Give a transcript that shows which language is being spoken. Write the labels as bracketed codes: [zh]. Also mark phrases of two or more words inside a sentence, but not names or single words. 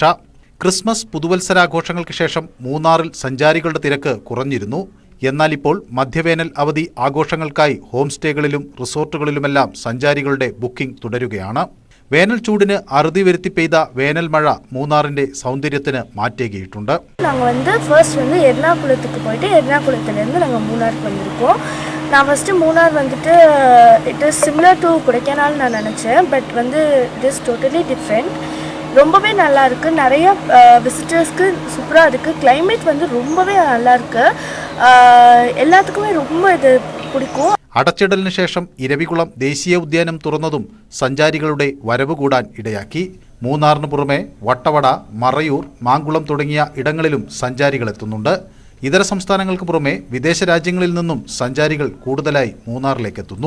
[ml] ക്രിസ്മസ്, പുതുവത്സരാഘോഷങ്ങൾക്ക് ശേഷം മൂന്നാറിൽ സഞ്ചാരികളുടെ തിരക്ക് കുറഞ്ഞിരുന്നു. എന്നാൽ ഇപ്പോൾ മധ്യവേനൽ അവധി ആഘോഷങ്ങൾക്കായി ഹോം സ്റ്റേകളിലും റിസോർട്ടുകളിലുമെല്ലാം സഞ്ചാരികളുടെ ബുക്കിംഗ് തുടരുകയാണ്. വേനൽ ചൂടിന് അറുതി വരുത്തി പെയ്ത വേനൽ മഴ മൂന്നാറിന്റെ സൗന്ദര്യത്തിന് മാറ്റേകിയിട്ടുണ്ട്. [ta] நாங்கள் ஃபர்ஸ்ட் எர்ணாகுளத்துக்கு போயிட்டு எர்ணாகுளத்துலேருந்து நாங்கள் மூணாருக்கு வந்திருக்கோம். நான் ஃபஸ்ட்டு மூணார் [en] it is similar to [ta] கொடைக்கானல் நான் நினச்சேன். [en] but it is totally different. [ta] ரொம்பவே நல்லா இருக்கு. நிறைய விசிட்டர்ஸ்க்கு சூப்பராக இருக்கு. கிளைமேட் ரொம்பவே நல்லா இருக்கு. எல்லாத்துக்குமே ரொம்ப இது பிடிக்கும். [ml] അടച്ചിടലിന് ശേഷം ഇരവികുളം ദേശീയ ഉദ്യാനം തുറന്നതും സഞ്ചാരികളുടെ വരവ് കൂടാൻ ഇടയാക്കി. മൂന്നാറിന് പുറമെ വട്ടവട, മറയൂർ, മാങ്കുളം തുടങ്ങിയ ഇടങ്ങളിലും സഞ്ചാരികളെത്തുന്നുണ്ട്. ഇതര സംസ്ഥാനങ്ങൾക്ക് പുറമെ വിദേശ രാജ്യങ്ങളിൽ നിന്നും സഞ്ചാരികൾ കൂടുതലായി മൂന്നാറിലേക്ക് എത്തുന്നു.